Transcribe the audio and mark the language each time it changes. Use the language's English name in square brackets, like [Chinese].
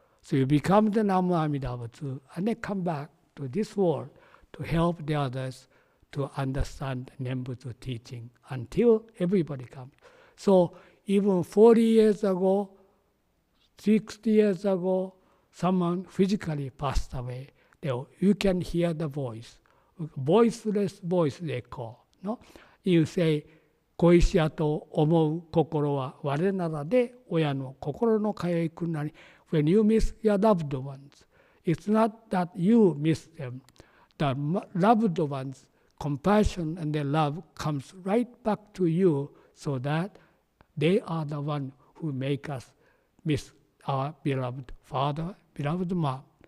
[English] So you become the Namu Amida Butsu, and then come back to this world to help the others to understand Nembutsu teaching until everybody comes. So even 40 years ago, 60 years ago, someone physically passed away. You can hear the voice. Voiceless voice they call. No? You say, [Japanese] 恋しやと思う心は我ならで親の心の通いくなり。 [English] When you miss your loved ones, it's not that you miss them. The loved ones, compassion and their love comes right back to you, so that they are the one who make us miss our beloved father, beloved mom.